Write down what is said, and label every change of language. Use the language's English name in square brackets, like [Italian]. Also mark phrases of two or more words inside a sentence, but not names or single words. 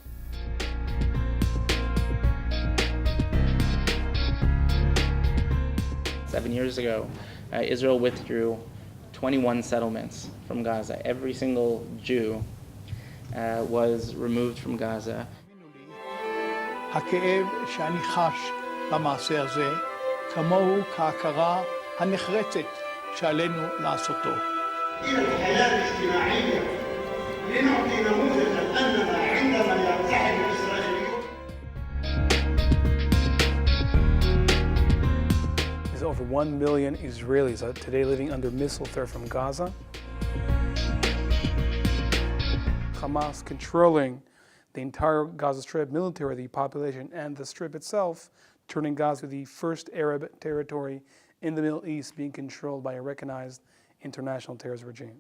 [English] Seven years ago, Israel withdrew 21 settlements from Gaza. Every single Jew was removed from Gaza. [Hebrew] הכאב שאני חש במעשה הזה, כמוהו כהכרה הנחרצת שעלינו לעשותו. [Arabic] الحياة الاجتماعية لنعطي نموذجا أننا عندما يرتحل الإسرائيليون. [English] There's over 1 million Israelis today living under missile threat from Gaza. Hamas controlling the entire Gaza Strip military, the population, and the Strip itself, turning Gaza the first Arab territory in the Middle East being controlled by a recognized international terrorist regime.